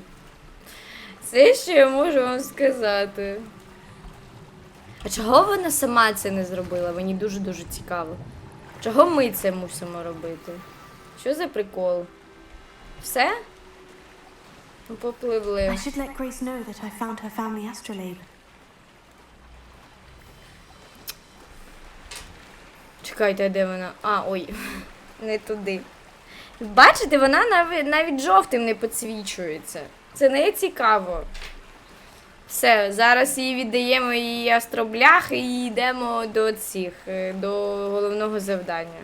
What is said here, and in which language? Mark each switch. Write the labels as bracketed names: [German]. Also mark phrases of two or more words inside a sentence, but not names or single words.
[Ukrainian] Все, що я можу вам сказати. А чого вона сама це не зробила? Мені дуже-дуже цікаво. Чого ми це мусимо робити? Що за прикол? Все? Ну, попливли. [English] I should let Grace know that I found her family astrolabe. [Ukrainian] Чекайте, а де вона? А, ой, не туди. Бачите, вона навіть жовтим не підсвічується. Це не цікаво. Все, зараз її віддаємо, її астроблях і йдемо до головного завдання.